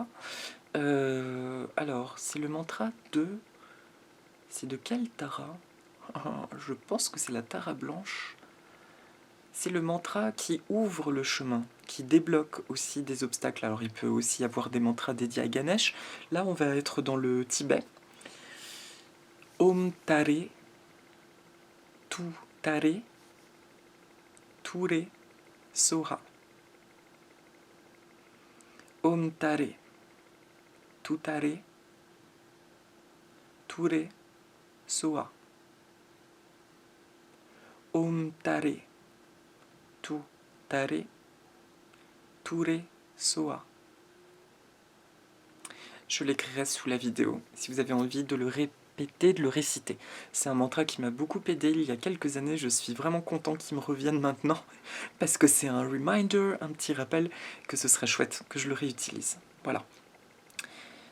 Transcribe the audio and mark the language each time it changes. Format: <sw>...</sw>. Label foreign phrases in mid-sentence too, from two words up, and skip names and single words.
<fr>Alors, c'est le mantra de... C'est de quelle Tara? Je pense que c'est la Tara blanche. C'est le mantra qui ouvre le chemin, qui débloque aussi des obstacles. Alors il peut aussi y avoir des mantras dédiés à Ganesh. Là, on va être dans le Tibet.</fr> <sa>ओम् तारे, तु तारे, तुरे सोहा. ओम् तारे, तु तारे, तुरे सोहा. ओम् तारे, तु तारे, तुरे सोहा.</sa> <fr>Je l'écrirai sous la vidéo, si vous avez envie de le répéter, de le réciter. C'est un mantra qui m'a beaucoup aidé il y a quelques années, je suis vraiment content qu'il me revienne maintenant, parce que c'est un reminder, un petit rappel, que ce serait chouette que je le réutilise.</fr>